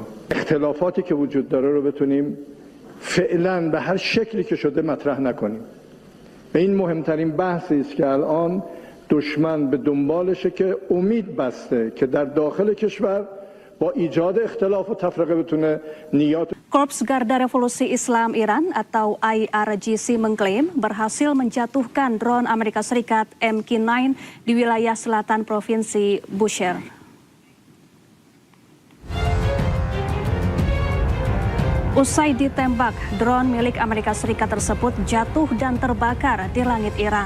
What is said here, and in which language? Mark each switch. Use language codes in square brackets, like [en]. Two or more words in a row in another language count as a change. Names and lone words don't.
[fa] اختلافاتی که وجود داره رو بتونیم فعلا به هر شکلی که شده مطرح نکنیم. و این مهمترین بحثی است که الان دشمن به دنبالشه که امید بسته که در داخل کشور با ایجاد اختلاف و تفرقه بتونه نیات. [id] Korps Garda Revolusi Islam Iran atau IRGC mengklaim berhasil menjatuhkan drone Amerika Serikat MQ-9 di wilayah selatan Provinsi Bushehr. Usai ditembak, drone milik Amerika Serikat tersebut jatuh dan terbakar di langit Iran.